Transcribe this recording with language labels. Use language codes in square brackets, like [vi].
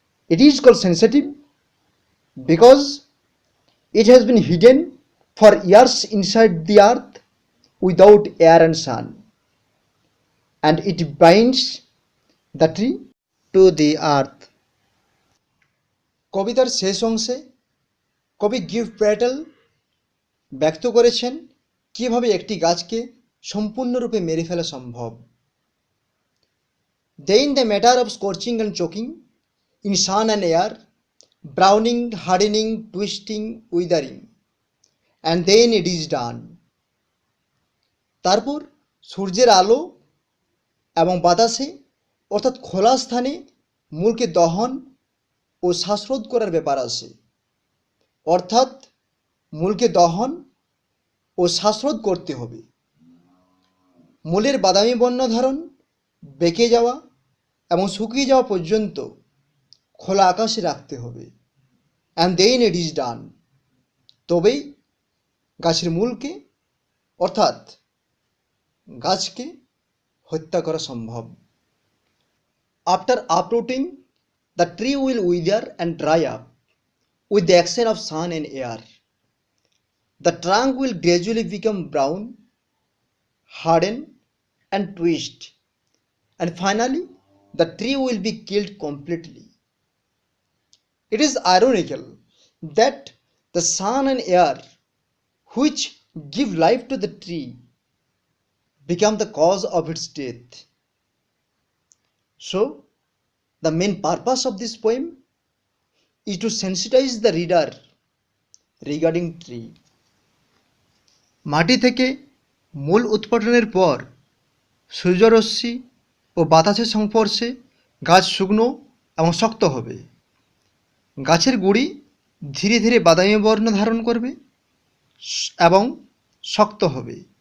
[en] It is called sensitive because it has been hidden for years inside the earth without air and sun, and it binds the tree to the earth. [bn] কবিতার শেষ অংশে কবি give প্র্যাটেল ব্যক্ত করেছেন কিভাবে একটি গাছকে সম্পূর্ণরূপে মেরে ফেলা সম্ভব। [en] Then the matter of scorching and choking in sun and air, browning, hardening, twisting, withering, and then it is done. [bn] তারপর সূর্যের আলো এবং বাতাসে অর্থাৎ খোলা স্থানে মূলকে দহন ও শ্বাসরোধ করার ব্যাপার আসে। অর্থাৎ মূলকে দহন ও শ্বাসরোধ করতে হবে। মূলের বাদামি বর্ণ ধারণ, বেঁকে যাওয়া এবং শুকিয়ে যাওয়া পর্যন্ত খোলা আকাশে রাখতে হবে। [en] And then it is done. [bn] তবেই গাছের মূলকে অর্থাৎ গাছকে হত্যা করা সম্ভব। [en] After uprooting the tree will wither and dry up with the action of sun and air. The trunk will gradually become brown, harden and twist, and finally the tree will be killed completely. It is ironical that the sun and air which give life to the tree become the cause of its death. So the main purpose of this poem is to sensitize the reader regarding tree. [bn] মাটি থেকে মূল উৎপাটনের পর সূর্যরশ্মি ও বাতাসের সংস্পর্শে গাছ শুকনো এবং শক্ত হবে। গাছের গুঁড়ি ধীরে ধীরে বাদামি বর্ণ ধারণ করবে এবং শক্ত হবে।